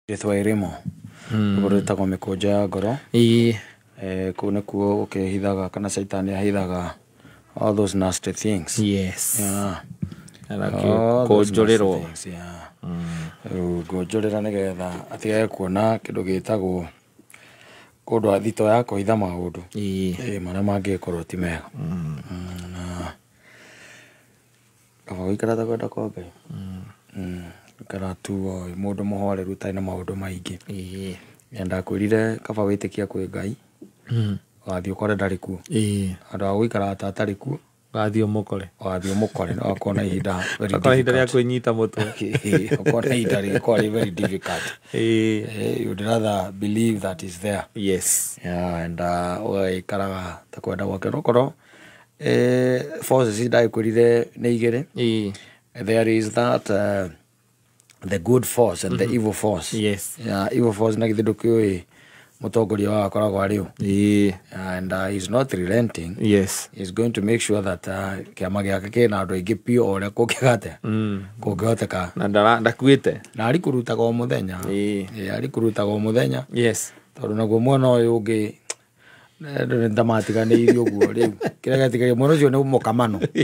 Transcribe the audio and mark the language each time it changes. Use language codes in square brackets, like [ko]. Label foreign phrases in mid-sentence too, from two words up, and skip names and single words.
[ki] Rĩthwa irĩmo ũguo rĩtagwo mĩkũnjo ya ngoro. Kũu nĩkuo ũkĩhithaga kana Satan ahithaga [en] all those nasty things. Yes. [ki] Kũnjũrĩrwo. Kũnjũrĩra nĩgetha atigage kuona kĩndũ gĩtagwo kũndũ thito ya kũhitha maũndũ marĩa mangĩkorwo ti mega. Kaba gũikara ta kwenda kwa Ngai. Ikara tu mũndũ mũhoreru ũtarĩ na maũndũ maingĩ. Ndakwĩrire kaba wĩtĩkia kwĩ Ngai wathiĩ ũkore ndarĩ kuo. Handũ ha gũikara ta atarĩ kuo wathiĩ ũmũkore no akona ihinda rĩa kwĩnyita mũtwe. Akona ihinda rĩkorwo [en] very difficult. You would rather believe that is there. Yes. [ki] And ũgaikaraga ta kwenda gwake nokorwo forces ndakwĩrire nĩ igĩrĩ. [en] There is that the good force and the evil force. Yes. Evil force [ki] na githĩ ndũkĩũĩ mũtongoria wao akoragwo arĩ ũ. [en] And he's not relenting. Yes. He's going to make sure that [ki] kĩama gĩake kĩna andũ aingĩ piũ o ũrĩa kũngĩhoteka. Na ndakuĩte. Na arĩ kũrutaga o mũthenya. Arĩ kũrutaga o mũthenya. Yes. Tondũ naguo mwena ũyũ ũngĩ ndamatiganĩirie ũguo rĩu kĩrĩa gĩatigaire mwena ũcio nĩ mũkamano.